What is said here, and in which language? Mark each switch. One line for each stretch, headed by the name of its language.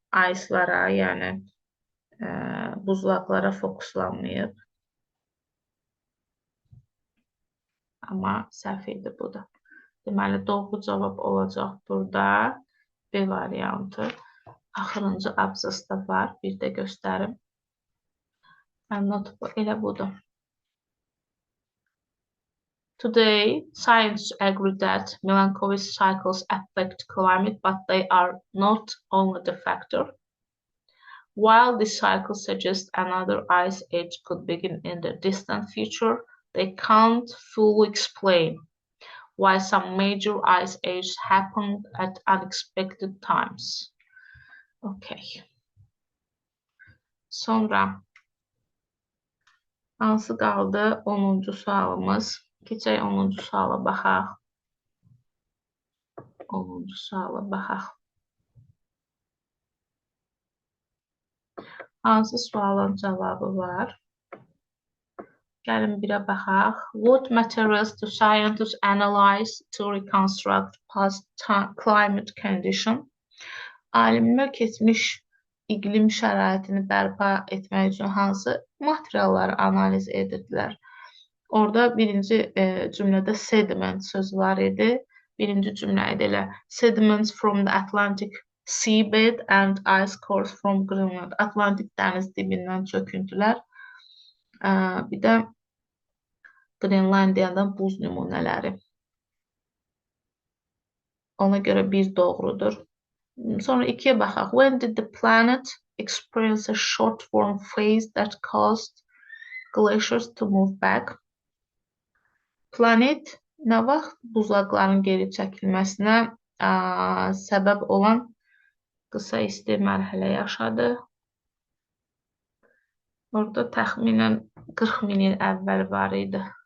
Azerbaijani: Ice'lara, yəni buzlaqlara fokuslanmayıb. Amma səhv idi bu da. Deməli, doğru cavab olacaq burada B variantı. Axırıncı abzasda var. Bir də göstərim. Not bu, elə budur.
English: Today, scientists agree that Milankovitch cycles affect climate, but they are not only the factor. While this cycle suggests another ice age could begin in the distant future, they can't fully explain why some major ice ages happened at unexpected times. Okay.
Azerbaijani: Sonra hansı qaldı? 10-cu sualımız. Keçək 10-cu suala baxaq. 10-cu suala baxaq. Hansı sualın cavabı var? Gəlin birə baxaq.
English: What materials do scientists analyze to reconstruct past climate condition?
Azerbaijani: Alimlər keçmiş iqlim şəraitini bərpa etmək üçün hansı materialları analiz edirdilər? Orada birinci cümlədə sediment sözü var idi. Birinci cümlə idi elə.
English: Sediments from the Atlantic seabed and ice cores from Greenland.
Azerbaijani: Atlantik dəniz dibindən çöküntülər. Bir də Qrenlandiyadan buz nümunələri. Ona görə bir doğrudur. Sonra ikiyə baxaq.
English: When did the planet experience a short warm phase that caused glaciers to move back?
Azerbaijani: Planet nə vaxt buzlaqların geri çəkilməsinə səbəb olan qısa isti mərhələ yaşadı? Orada təxminən 40 min il əvvəl var idi.